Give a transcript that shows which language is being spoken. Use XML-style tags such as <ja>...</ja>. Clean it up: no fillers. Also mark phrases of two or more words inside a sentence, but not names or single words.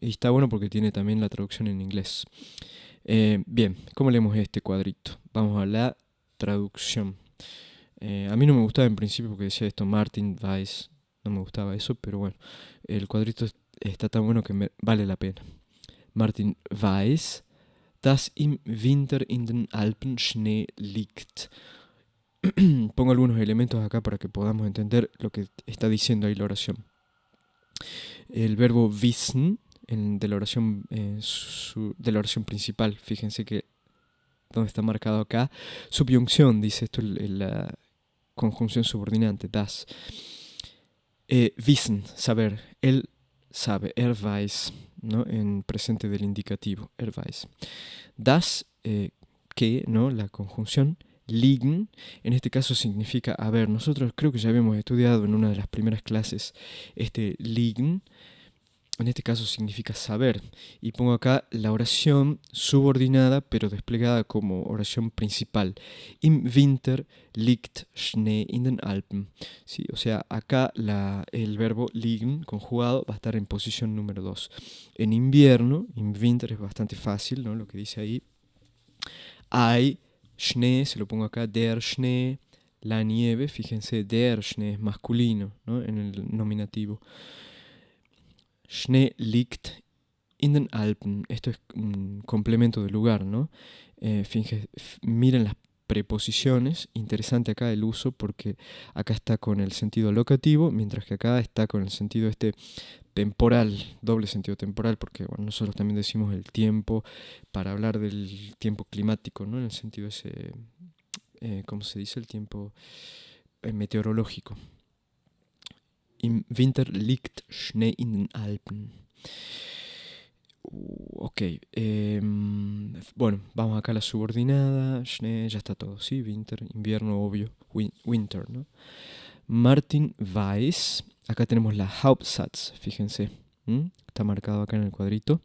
<es>Y está bueno porque tiene también la traducción en inglés. Bien, ¿cómo leemos este cuadrito? Vamos a la traducción. A mí no me gustaba en principio porque decía esto Martin Weiss, no me gustaba eso, pero bueno, el cuadrito está tan bueno que vale la pena.</es> <de>Martin Weiss, dass im Winter in den Alpen Schnee liegt.</de> <es>Pongo algunos elementos acá para que podamos entender lo que está diciendo ahí la oración. El verbo wissen de la oración principal, fíjense que donde está marcado acá, subyunción, dice esto la conjunción subordinante, das. Wissen, saber, él sabe, weiß, ¿no? En presente del indicativo, weiß. Das, que, ¿no? La conjunción, liegen, en este caso significa haber. Nosotros creo que ya habíamos estudiado en una de las primeras clases este liegen. En este caso significa saber. Y pongo acá la oración subordinada, pero desplegada como oración principal.</es> <de>Im Winter liegt Schnee in den Alpen.</de> <es>¿Sí? O sea, acá el verbo liegen conjugado va a estar en posición número 2. En invierno,</es> <de>im Winter</de> <es>es bastante fácil, ¿no? Lo que dice ahí. Hay Schnee, se lo pongo acá,</es> <de>der Schnee,</de> <es>la nieve. Fíjense,</es> <de>der Schnee</de> <es>es masculino, ¿no? En el nominativo.</es> <de>Schnee liegt in den Alpen.</de> <es>Esto es un complemento de lugar, ¿no? Miren las preposiciones. Interesante acá el uso porque acá está con el sentido locativo, mientras que acá está con el sentido temporal, doble sentido temporal, porque bueno, nosotros también decimos el tiempo para hablar del tiempo climático, ¿no? En el sentido ese, ¿cómo se dice? El tiempo meteorológico.</es> <de>Im Winter liegt Schnee in den Alpen.</de> <es>Ok. Bueno, vamos acá a la subordinada. Schnee, ya está todo, ¿sí? Winter, invierno, obvio. Winter, ¿no? Martin Weiss. Acá tenemos la Hauptsatz, fíjense. Está marcado acá en el cuadrito.</es>